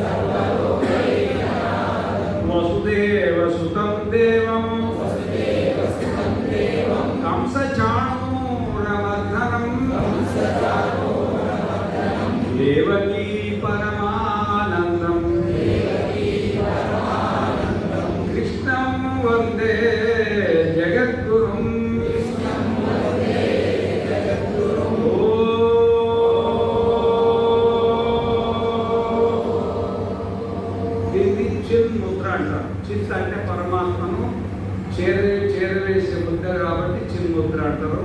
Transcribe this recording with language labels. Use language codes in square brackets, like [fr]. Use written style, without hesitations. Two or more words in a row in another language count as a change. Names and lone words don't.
[sa] वसुदेवसुतं देवं कंसचाणूरमर्दनं देवकी परमानन्दं कृष्णं वन्दे जगद्गुरुं [te] దీన్ని చిన్ ముద్ర అంటారు. చిత్ అంటే పరమాత్మను చేరవేసే ముద్ర కాబట్టి చిన్ ముద్ర అంటారు.